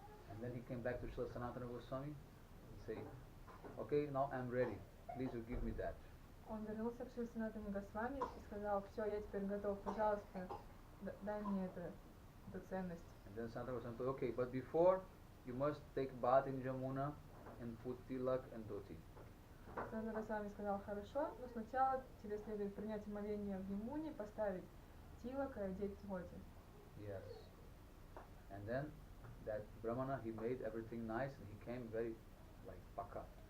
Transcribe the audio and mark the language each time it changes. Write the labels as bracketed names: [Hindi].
[English] And then he came back to Srila Sanatana Goswami and said, okay, now I'm ready. Please you give me that. [Russian] Он вернулся к Шри Санатане Госвами и сказал, все, я теперь готов, пожалуйста, дай мне эту ценность. [English] And then Sanatana Goswami said, okay, but before you must take bath in Jamuna and put tilak and dhoti. [Russian] Санатана Госвами сказал, хорошо, но сначала тебе следует принять омовение в Ямуне, поставить тилак и одеть дхоти. [English] Yes. And then that Brahmana, he made everything nice and he came very like paka.